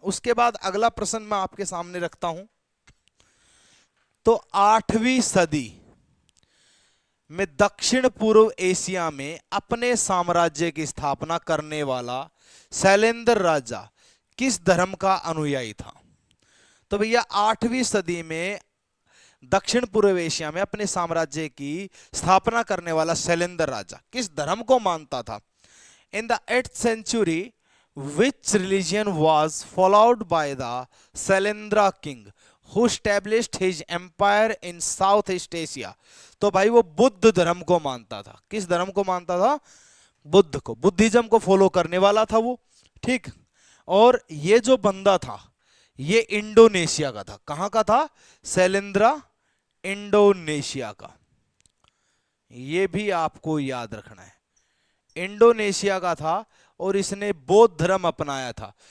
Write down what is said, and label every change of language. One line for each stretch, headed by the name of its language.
Hindi: उसके बाद अगला प्रश्न मैं आपके सामने रखता हूं। तो 8वीं सदी में दक्षिण पूर्व एशिया में अपने साम्राज्य की स्थापना करने वाला शैलेंद्र राजा किस धर्म का अनुयायी था? तो भैया 8वीं सदी में दक्षिण पूर्व एशिया में अपने साम्राज्य की स्थापना करने वाला शैलेंद्र राजा किस धर्म को मानता था?
English: In the 8th century which religion was followed by the Shailendra king who established his empire in Southeast Asia?
Hindi: तो भाई वो बुद्ध धर्म को मानता था। किस धर्म को मानता था? बुद्ध को, बुद्धिज्म को फॉलो करने वाला था वो, ठीक। और ये जो बंदा था ये इंडोनेशिया का था। कहां का था? शैलेंद्रा इंडोनेशिया का। ये भी आपको याद रखना है, इंडोनेशिया का था और इसने बौद्ध धर्म अपनाया था।